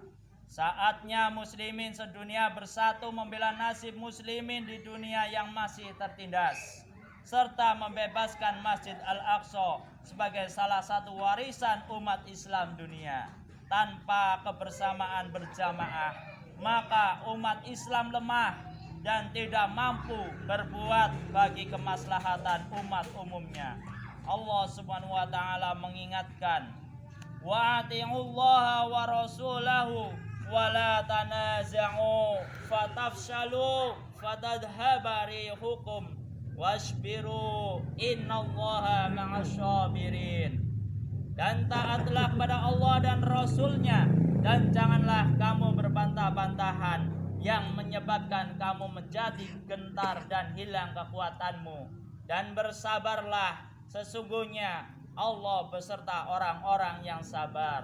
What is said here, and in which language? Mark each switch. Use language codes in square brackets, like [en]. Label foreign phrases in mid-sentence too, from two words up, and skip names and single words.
[id] Saatnya muslimin sedunia bersatu membela nasib muslimin di dunia yang masih tertindas, serta membebaskan Masjid Al-Aqsa sebagai salah satu warisan umat Islam dunia. Tanpa kebersamaan berjamaah, maka umat Islam lemah dan tidak mampu berbuat bagi kemaslahatan umat umumnya. Allah [ar] سبحانه وتعالى [id] mengingatkan, [ar] "وأطيعوا الله ورسوله ولا تنازعوا فتفشلوا فتذهب ريحكم واصبروا إن الله مع الصابرين." [id] Dan taatlah kepada Allah dan Rasulnya, dan janganlah kamu berbantah-bantahan yang menyebabkan kamu menjadi gentar dan hilang kekuatanmu. Dan bersabarlah, sesungguhnya Allah beserta orang-orang yang sabar.